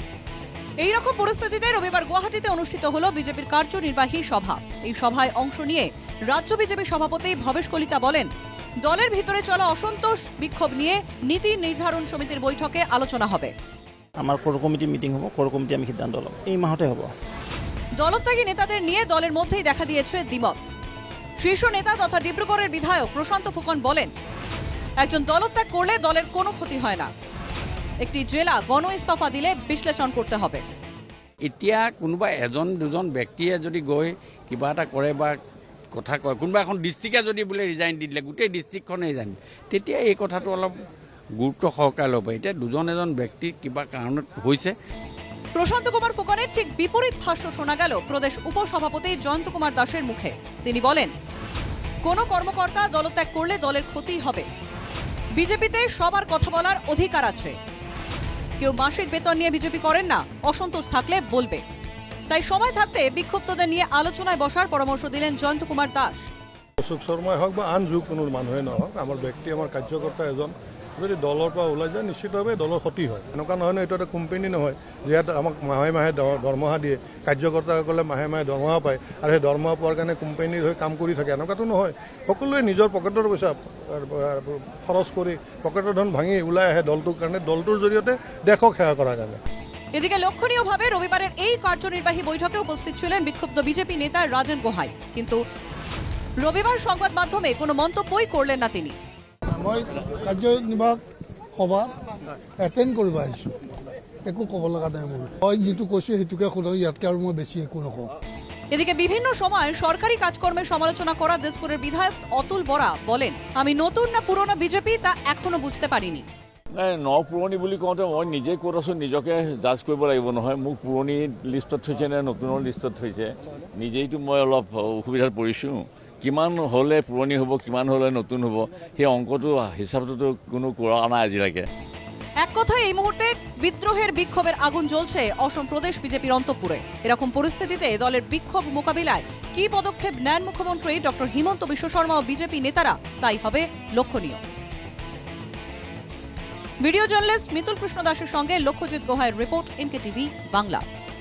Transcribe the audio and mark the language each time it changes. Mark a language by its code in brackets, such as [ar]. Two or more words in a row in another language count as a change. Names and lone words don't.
[bn] এইরকম পরিস্থিতিতে রবিবার গুয়াহাটিতে অনুষ্ঠিত হলো বিজেপির কার্যনির্বাহী সভা। এই সভায় অংশ নিয়ে রাজ্য বিজেপি সভাপতি ভবেশ কলিতা বলেন, দলের ভিতরে চলা অসন্তোষ বিক্ষোভ নিয়ে নীতি নির্ধারণ সমিতির বৈঠকে আলোচনা হবে। [as] আমার [en] core committee meeting [as] হব, [en] core committee [as] আমি সিদ্ধান্ত লম এই মাহতে হব। [bn] দলত্যাগী নেতাদের নিয়ে দলের মধ্যেই দেখা দিয়েছে দ্বিমত। শীর্ষ নেতা তথা ডিব্রুগড়ের বিধায়ক প্রশান্ত ফুকন বলেন, একজন দলত্যাগ করলে দলের কোনো ক্ষতি হয় না। একটি জেলা গণ ইস্তফা দিলে বিশ্লেষণ করতে হবে। [as] এতিয়া কোনোবা এজন দুজন ব্যক্তিয়ে যদি গৈ কিবা এটা কৰে বা কথা কয়, কোনোবা এখন ডিষ্ট্ৰিক্টে যদি বোলে ৰিজাইন দি দিলে গোটেই ডিষ্ট্ৰিক্টখনে ৰিজাইন, তেতিয়া এই কথাটো অলপ গুৰুত্ব সহকাৰে ল'ব। এতিয়া দুজন এজন ব্যক্তি কিবা কাৰণত হৈছে। [bn] প্রশান্ত কুমার ফুকনের ঠিক বিপরীত ভাষ্য শোনা গেল প্রদেশ উপসভাপতি জয়ন্ত কুমার দাসের মুখে। তিনি বলেন, কোনো কর্মকর্তা দলত্যাগ করলে দলের ক্ষতি হবে। বিজেপিতে সবার কথা বলার অধিকার আছে। কেউ মাসিক বেতন নিয়ে বিজেপি করেন না, অসন্তোষ থাকলে বলবে। তাই সময় থাকতে বিক্ষুব্ধদের নিয়ে আলোচনায় বসার পরামর্শ দিলেন জয়ন্ত কুমার দাস। [as] অশোক শর্মাই হোক বা আন কোনো মানুহে নহওক, আমাৰ ব্যক্তি আমাৰ কাৰ্যকৰ্তা এজন যদি দলৰ পৰা ওলাই যায় নিশ্চিতভাৱে দলৰ ক্ষতি হয়। এনেকুৱা নহয় ন, এইটো এটা কোম্পানী নহয় যিহেতু আমাক মাহে মাহে দৰমহা দিয়ে, কাৰ্যকৰ্তাসকলে মাহে মাহে দৰমহা পায় আৰু সেই দৰমহা পোৱাৰ কাৰণে কোম্পানীৰ হৈ কাম কৰি থাকে, এনেকুৱাতো নহয়। সকলোৱে নিজৰ পকেটৰ পইচা খৰচ কৰি পকেটৰ ধন ভাঙি ওলাই আহে দলটোৰ কাৰণে, দলটোৰ জৰিয়তে দেশক সেৱা কৰাৰ কাৰণে। [bn] এদিকে লক্ষণীয়ভাবে রবিবারের এই কার্যনির্বাহী বৈঠকে উপস্থিত ছিলেন বিক্ষুব্ধ বিজেপি নেতা রাজন গোহাই। কিন্তু রবিবার সংবাদ মাধ্যমে কোনো মন্তব্যই করলেন না তিনি। [as] মই কাৰ্যনিৰ্বাহক সভা এটেণ্ড কৰিব আহিছোঁ, একো ক'ব লগা নাই মোৰ। মই যিটো কৈছোঁ সেইটোকে শুনো, ইয়াতকৈ আৰু মই বেছি একো নকওঁ। [bn] এদিকে বিভিন্ন সময় সরকারি কাজকর্মের সমালোচনা করা দিসপুরের বিধায়ক অতুল বরা বলেন, আমি নতুন না পুরনো বিজেপি তা এখনো বুঝতে পারিনি। [as] নাই, পুৰণি বুলি কওঁতে মই নিজে ক'ত আছোঁ নিজকে জাজ কৰিব লাগিব নহয়। মোক পুৰণি লিষ্টত থৈছে নে নতুনৰ লিষ্টত থৈছে, নিজেইতো মই অলপ অসুবিধাত পৰিছোঁ। কিমান হ'লে পুৰণি হ'ব, কিমান হ'লে নতুন হ'ব, সেই অংকটো হিচাপটোতো কোনো কৰা নাই আজিলৈকে। [bn] এক কথায় এই মুহূর্তে বিদ্রোহের বিক্ষোভের আগুন জ্বলছে অসম প্রদেশ বিজেপির অন্তঃপুরে। এরকম পরিস্থিতিতে দলের বিক্ষোভ মোকাবিলায় কি পদক্ষেপ নেন মুখ্যমন্ত্রী ডক্টর হিমন্ত বিশ্ব শর্মা ও বিজেপি নেতারা, তাই হবে লক্ষণীয়। [en] video journalist [bn] মিতুল কৃষ্ণ দাসের সঙ্গে লক্ষ্যজিৎ গোহাইয়ের রিপোর্ট, এনকে টিভি বাংলা।